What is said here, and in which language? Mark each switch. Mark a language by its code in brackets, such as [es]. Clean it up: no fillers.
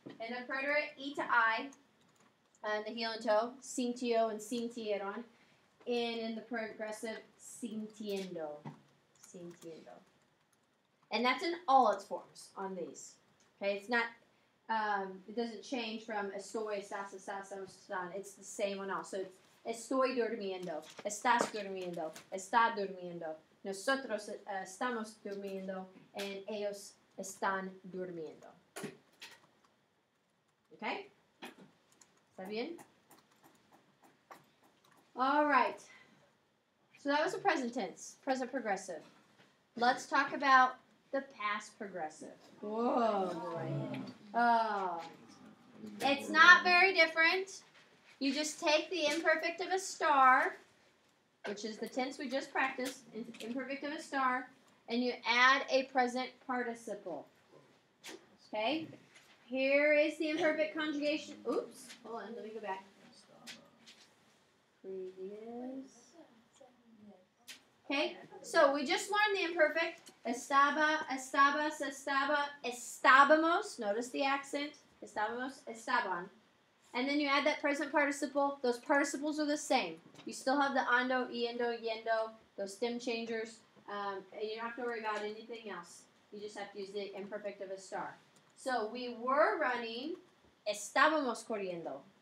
[en] In the preterite, E to I, in the heel and toe, [es] sintió [en] and [es] sintieron. [en] And in the progressive, [es] sintiendo. Sintiendo. [en] And that's in all its forms on these. Okay, it's not... it doesn't change from [es] estoy, estás, están. [en] It's the same on all. So it's [es] estoy durmiendo, estás durmiendo, está durmiendo, nosotros estamos durmiendo, [en] and [es] ellos están durmiendo. [en] Okay? [es] ¿Está bien? [en] All right. So that was the present tense, present progressive. Let's talk about the past progressive. Whoa, boy. Oh. It's not very different. You just take the imperfect of a star, which is the tense we just practiced, imperfect of a star, and you add a present participle. Okay? Here is the imperfect conjugation. Oops. Hold on. Let me go back. Previous. Okay? So we just learned the imperfect. [es] Estaba, estabas, estaba, estábamos. [en] Notice the accent. [es] Estábamos, estaban. [en] And then you add that present participle. Those participles are the same. You still have the [es] ando, yendo, yendo, [en] those stem changers. And you don't have to worry about anything else. You just have to use the imperfect of a star. So we were running. [es] Estábamos corriendo.